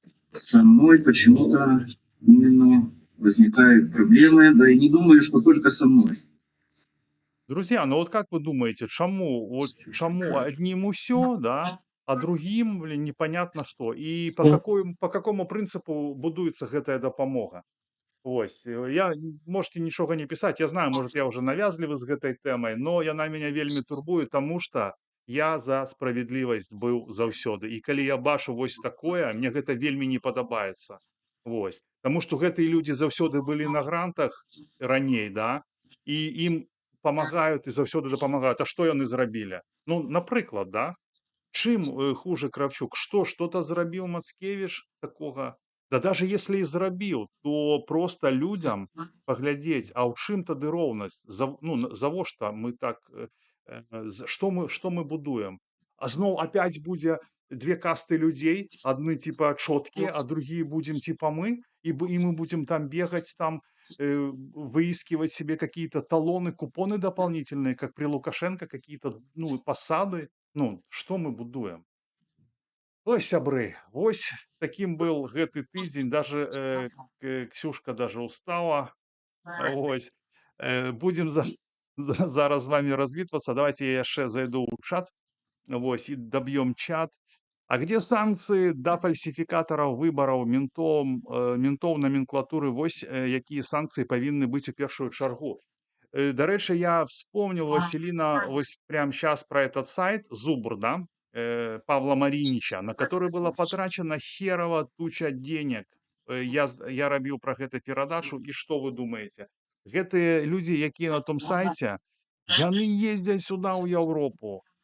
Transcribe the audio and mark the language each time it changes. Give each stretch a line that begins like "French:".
Russian: Со мной почему-то именно возникают проблемы, да и не думаю, что только со мной. Друзья, ну вот как вы думаете, чему одним усё, да, а другим, блин, непонятно что? И по какому принципу
Belarusian: будуецца гэтая дапамога? Ось, можете нічога не писать, я знаю, может, я уже навязлівы з гэтай тэмай, но яна мяне вельмі турбуе, тому что я за справядлівасць быў заўсёды. І калі я бачу вось такое, мне гэта вельмі не падабаецца. Вось. Таму што гэтыя людзі заўсёды былі на грантах раней, да, і ім памагаюць і заўсёды дапамагаюць. А што яны зрабілі? Ну, напрыклад, да? Чым хуже Кравчук?
Russian: Что-то зрабіў Мацкевіч такога? Да даже если и зрабіў, то просто людям паглядзець, а ў чым тады роўнасць?
Belarusian: Завошта мы так, што мы будуем? А зноў
Russian: опять будзе две касты людей, одни типа чёткие, а другие будем типа мы, и мы будем там бегать, там выискивать себе какие-то талоны, купоны дополнительные, как при Лукашенко, какие-то посады. Что мы будуем?
Belarusian: Ой, сябры, вось таким был гэты тыдзень, даже Ксюшка даже устала. Вось. Будем зараз з вами развітвацца. Давайте я яшчэ зайду ў чат. Вось, і добьем чат.
Russian: А где санкции да фальсификаторов выборов, ментов номенклатуры?
Belarusian: Вось якія санкции павінны быць у першую чаргу.
Russian: До речи, я вспомнил, Василина, вось прямо сейчас про этот сайт, Зубр, да, Павла Маринича, на который была потрачена херова туча денег.
Belarusian: Я рабіў про гэта перадачу,
Russian: и что вы думаете?
Belarusian: Гэтыя люди, якія на том сайте, яны ездят сюда, у Европу.